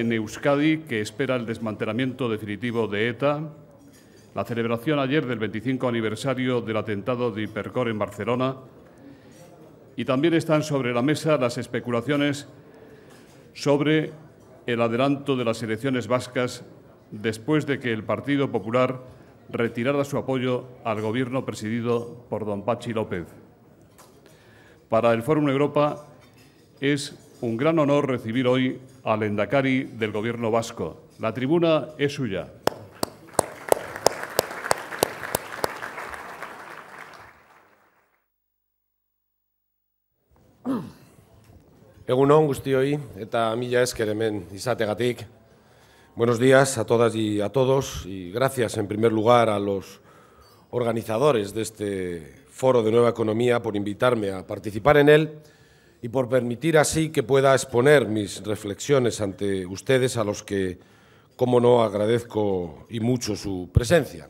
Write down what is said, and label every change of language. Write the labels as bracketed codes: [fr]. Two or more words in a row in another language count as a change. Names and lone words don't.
[es] en Euskadi, que espera el desmantelamiento definitivo de ETA, la celebración ayer del 25 aniversario del atentado de Hipercor en Barcelona, y también están sobre la mesa las especulaciones sobre el adelanto de las elecciones vascas después de que el Partido Popular retirara su apoyo al Gobierno presidido por don Patxi López. Para el Fórum Europa es un gran honor recibir hoy al lehendakari del Gobierno vasco. La tribuna es suya. [eu] Egun on guztioi eta mila esker hemen izategatik. [es] Buenos días a todas y a todos y gracias en primer lugar a los organizadores de este Foro de Nueva Economía por invitarme a participar en él y por permitir así que pueda exponer mis reflexiones ante ustedes, a los que, como no, agradezco y mucho su presencia.